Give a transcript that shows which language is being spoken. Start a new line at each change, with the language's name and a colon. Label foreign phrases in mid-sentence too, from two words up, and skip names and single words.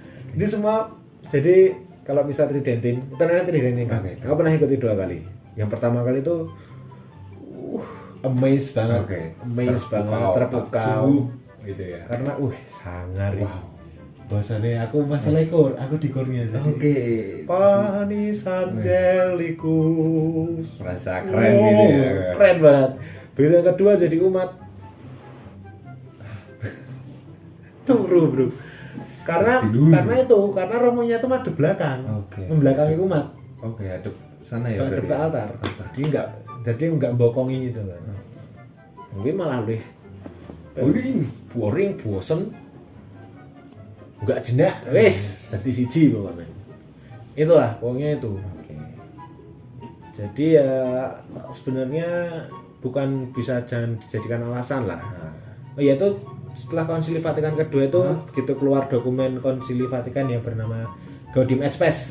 Indonesian: Ini semua jadi kalau misa Tridentin, kita nanti Tridentin kan. Aku pernah ikuti 2 kali. Yang pertama kali itu amazed banget. Terpukau gitu ya. Karena sangar. Bahasanya aku masalah ikut, aku di kornya. Panis Angelicus. Merasa keren gitu ya. Keren banget. Begitu yang kedua jadi umat.
Javanese: Turu bro.
Indonesian: Karena romonya itu madep belakang. Membelakangi umat. Hadap sana ya. Madep ke altar. Jadi enggak bokongi gitu kan. Mungkin malah lebih boring, bosen.
Javanese: Enggak jenak, wis dadi siji pokoknya.
Indonesian: Itulah pokoknya itu. Jadi ya sebenarnya bukan bisa jangan dijadikan alasan lah. Itu setelah Konsili Vatikan kedua itu begitu keluar dokumen Konsili Vatikan yang bernama Gaudium et Spes.